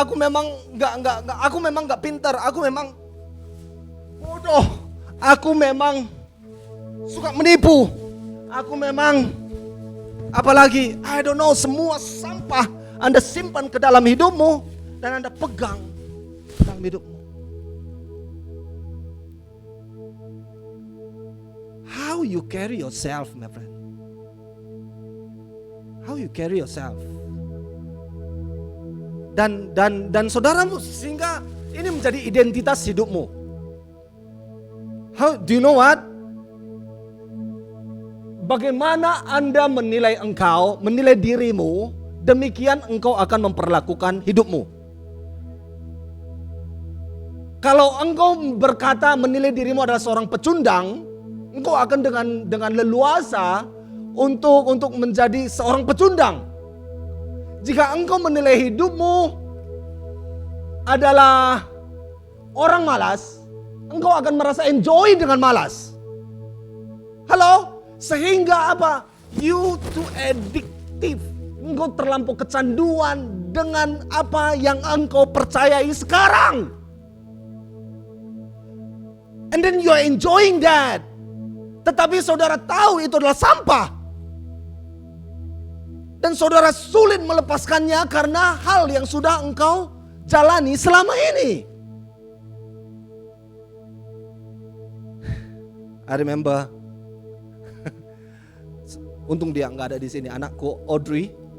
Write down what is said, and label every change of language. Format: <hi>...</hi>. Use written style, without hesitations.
<id>Aku memang nggak pintar. Aku memang bodoh. Aku memang suka menipu. Aku memang apalagi,</id> <en>I don't know,</en> <id>semua sampah Anda simpan ke dalam hidupmu dan Anda pegang dalam hidupmu.</id> <en>How you carry yourself, my friend? How you carry yourself?</en> <id>Dan saudaramu, sehingga ini menjadi identitas hidupmu.</id> <en>How do you know what?</en> <id>Bagaimana Anda menilai engkau, menilai dirimu, demikian engkau akan memperlakukan hidupmu. Kalau engkau berkata menilai dirimu adalah seorang pecundang, engkau akan dengan leluasa untuk menjadi seorang pecundang. Jika engkau menilai hidupmu adalah orang malas, engkau akan merasa enjoy dengan malas. Halo? Sehingga apa?</id> <en>You too addictive.</en> <id>Engkau terlampau kecanduan dengan apa yang engkau percayai sekarang.</id> <en>And then you are enjoying that.</en> <id>Tetapi saudara tahu itu adalah sampah. Dan saudara sulit melepaskannya karena hal yang sudah engkau jalani selama ini.</id> <en>I remember,</en> <id>untung dia nggak ada di sini, anakku Audrey.</id>